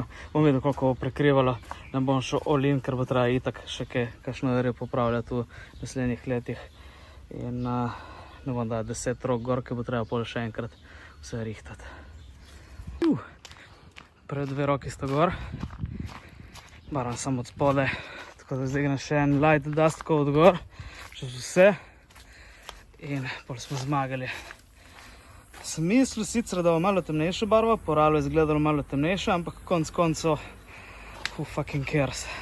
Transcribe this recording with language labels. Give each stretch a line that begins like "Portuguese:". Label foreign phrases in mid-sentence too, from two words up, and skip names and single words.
Slovenian: Bom videl, koliko bo prekrivalo, ne bom šel
English: all in,
Slovenian: ker bo treba itak še kakšno delo popravljati v naslednjih letih. In ne bom dal 10 rok gor, ker bo treba pol še enkrat vse rihtati. Pred 2 roki sta gor. Baram samo od spodaj, tako da zdaj gre še en
English: light dust coat
Slovenian: gor, čez vse in pol smo zmagali. Sem mislil sicer, da bo malo temnejša barva, po realu je izgledalo malo temnejša, ampak konc koncev,
English: who fucking cares.